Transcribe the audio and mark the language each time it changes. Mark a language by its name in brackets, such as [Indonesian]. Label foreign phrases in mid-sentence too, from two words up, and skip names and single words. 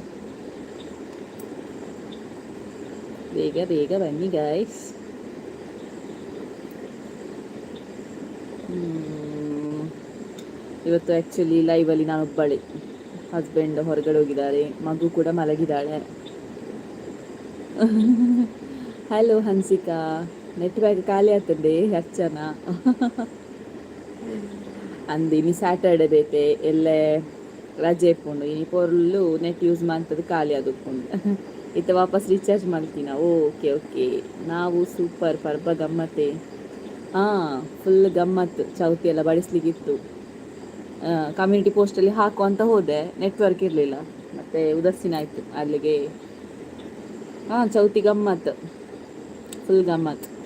[Kannada] ಬೇಗ ಬೇಗ ಬನ್ನಿ ಗೈಸ್. ಇವತ್ತು ಆ್ಯಕ್ಚುಲಿ ಲೈವಲ್ಲಿ ನಾನು ಒಬ್ಬಳೆ, ಹಸ್ಬೆಂಡ್ ಹೊರಗಡೆ ಹೋಗಿದ್ದಾರೆ, ಮಗು ಕೂಡ ಮಲಗಿದ್ದಾಳೆ. [Tulu] ಹಲೋ ಹನ್ಸಿಕಾ, [English] net pack [Kannada] ಖಾಲಿ ಆಗ್ತದೆ [Tulu] ಅರ್ಚನ ಅಂದು ಇನಿ ಸ್ಯಾಟರ್ಡೆ ಬೇತೆ ಎಲ್ಲೇ ರಜೆ ಇಪ್ಪುಂಡು, ಇನಿ ಪೊರ್ಲು [English] net use [Tulu] ಮಾಡ್ತದೆ ಖಾಲಿ ಆದುಪ್ಪುಂಡು. [Kannada] ಇತ್ತ ವಾಪಸ್ ರೀಚಾರ್ಜ್ ಮಾಡ್ತೀನ. [English] okay okay, [Kannada] ನಾವು ಸೂಪರ್ ಪರ್ಬ ಗಮ್ಮತ್ತೆ. ಫುಲ್ ಗಮ್ಮತ್ತು. ಚೌತಿ ಎಲ್ಲ ಬಡಿಸ್ಲಿಕ್ಕಿತ್ತು. [English] community postಲ್ಲಿ [Kannada] ಹಾಕು ಅಂತ ಹೋದೆ, ನೆಟ್ವರ್ಕ್ ಇರಲಿಲ್ಲ. ಮತ್ತು ಉದಾಸೀನ ಆಯಿತು ಅಲ್ಲಿಗೆ. ಚೌತಿ ಗಮ್ಮತ್ತು, ಫುಲ್ ಗಮ್ಮತ್ತು.